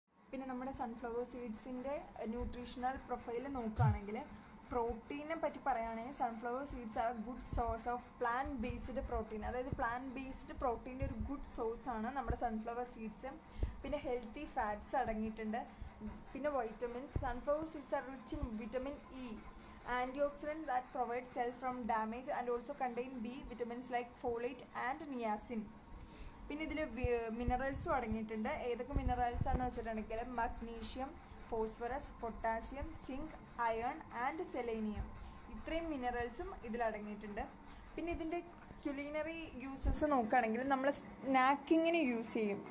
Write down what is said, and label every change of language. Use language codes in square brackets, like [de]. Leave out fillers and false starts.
[ml] പിന്നെ നമ്മുടെ sunflower സീഡ്സിൻ്റെ nutritional profile നോക്കുകയാണെങ്കിൽ പ്രോട്ടീനെ പറ്റി പറയുകയാണെങ്കിൽ sunflower seeds are good source of plant based protein. അതായത് പ്ലാന്റ് ബേസ്ഡ് പ്രോട്ടീൻ്റെ ഒരു ഗുഡ് സോഴ്സ് ആണ് നമ്മുടെ സൺഫ്ലവർ സീഡ്സ്. പിന്നെ ഹെൽത്തി ഫാറ്റ്സ് അടങ്ങിയിട്ടുണ്ട്. പിന്നെ vitamins. [en] Sunflower seeds are rich in vitamin E, antioxidant that provides cells from damage and also contain B vitamins like folate and niacin. [ml] പിന്നെ ഇതിൽ മിനറൽസും അടങ്ങിയിട്ടുണ്ട്. ഏതൊക്കെ മിനറൽസ് ആണെന്ന് വെച്ചിട്ടുണ്ടെങ്കിൽ magnesium, phosphorus, potassium, zinc, iron and selenium. ഇത്രയും മിനറൽസും ഇതിലടങ്ങിയിട്ടുണ്ട്. പിന്നെ ഇതിൻ്റെ culinary uses നോക്കുകയാണെങ്കിൽ നമ്മൾ സ്നാക്കിങ്ങിന് യൂസ് ചെയ്യും.